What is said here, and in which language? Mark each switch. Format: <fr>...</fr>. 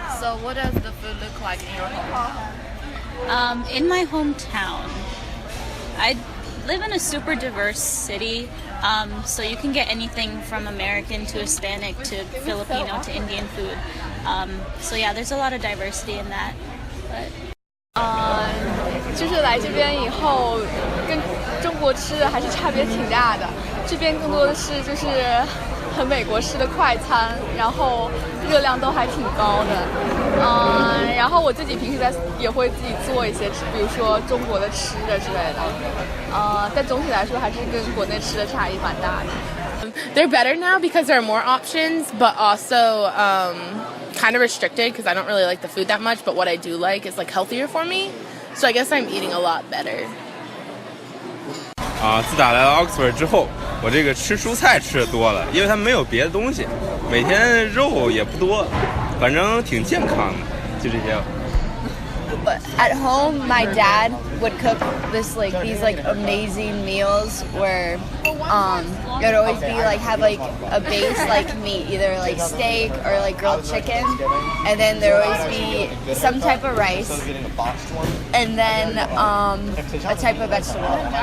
<en>So what does the food look like in your hometown? In my hometown, live in a super diverse city, so you can get anything from American to Hispanic to Filipino to Indian food. So yeah, there's a lot of diversity in that. But</en> <zh>就是来这边以后，跟中国吃的还是差别挺大的。这边更多的是就是很美国式的快餐，然后热量都还挺高的。然后我自己平时也会自己做一些，比如说中国的吃的之类的。但总体来说还是跟国内吃的差异蛮大的。</zh> <en>They're better now because there are more options, but also kind of restricted because I don't really like the food that much. But what I do like is like healthier for me, so I guess I'm eating a lot better.</en> <zh>自打来了 Oxford 之后，我这个吃蔬菜吃的多了，因为它没有别的东西，每天肉也不多，反正挺健康的，就这些。</zh> <en>But at home, my dad would cook these amazing meals where it would always be have a base meat, either steak or grilled chicken, and then there would always be some type of rice, and then a type of vegetable.</en>